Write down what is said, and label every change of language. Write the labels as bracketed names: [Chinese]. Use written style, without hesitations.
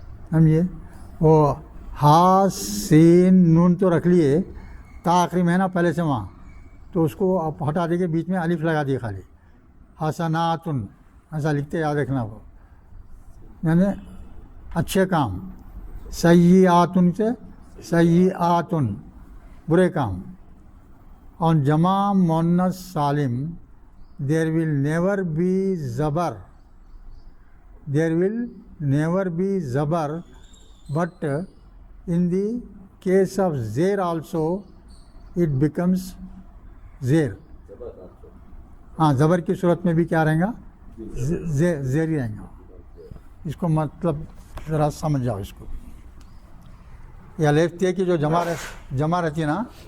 [Urdu] سمجھیے وہ ہا سین نون تو رکھ لیے, تا آخری میں ہے نا پہلے سے وہاں, تو اس کو آپ ہٹا دے کے بیچ میں الف لگا دیے خالی. حسناتن ایسا لکھتے, یاد رکھنا وہ یعنی اچھے کام. سیئاتن سے سیئاتن برے کام. [English] اور جمع مؤنث سالم there will never be zabar. There will never be zabar, but in the case of zer also it becomes zer. [Urdu] ہاں زبر کی صورت میں بھی کیا رہیں گا؟ زیر ہی رہیں گا. اس کو مطلب ذرا سمجھ جاؤ اس کو. یہ الف تے کی جو جمع رہتی ہے نا,